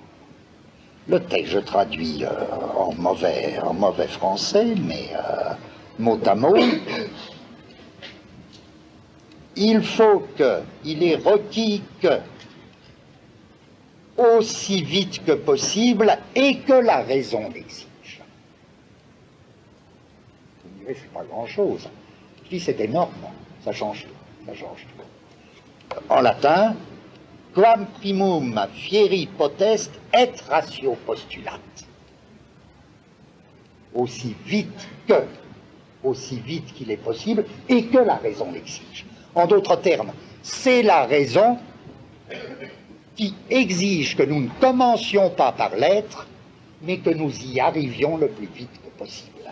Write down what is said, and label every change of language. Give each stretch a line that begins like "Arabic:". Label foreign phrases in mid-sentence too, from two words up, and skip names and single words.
French: Le texte, je traduis en mauvais français, mais mot à mot, il est requis que, aussi vite que possible et que la raison l'exige. Vous me direz, c'est pas grand-chose. Je dis, c'est énorme, ça change tout, ça change tout. En latin,
Latin: quam primum fieri potest et ratio postulat.
French: Aussi vite qu'il est possible et que la raison l'exige. En d'autres termes, c'est la raison qui exige que nous ne commencions pas par l'être, mais que nous y arrivions le plus vite que possible.